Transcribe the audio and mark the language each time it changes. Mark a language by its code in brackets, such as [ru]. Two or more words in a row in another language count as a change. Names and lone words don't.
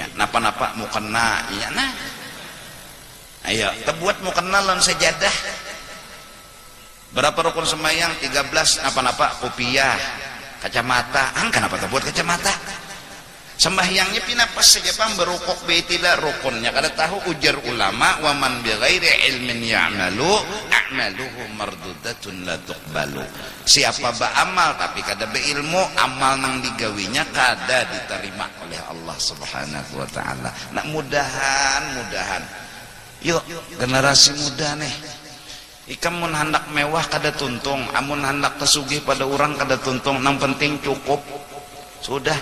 [bjn] Napa-napa mau kena iya nah. Ayo terbuat mau kena lawan sejadah. Berapa rukun sembahyang? 13. Napa-napa kopiah, kacamata. Kenapa terbuat kacamata? Sembahyangnya pinapas saja pam berukuk be tidak rukunnya kada tahu. Ujar ulama, [ar] ومن بغير علم يعمل أعماله مردودة لا تقبل. [bjn] Siapa beramal tapi kada beilmu, amal nang digawinya kada diterima oleh Allah [ar] سبحانه وتعالى. [bjn] Nak mudahan yuk generasi muda nih, ikam mun hendak mewah kada tuntung, amun hendak kesugih pada orang kada tuntung, nang penting cukup sudah.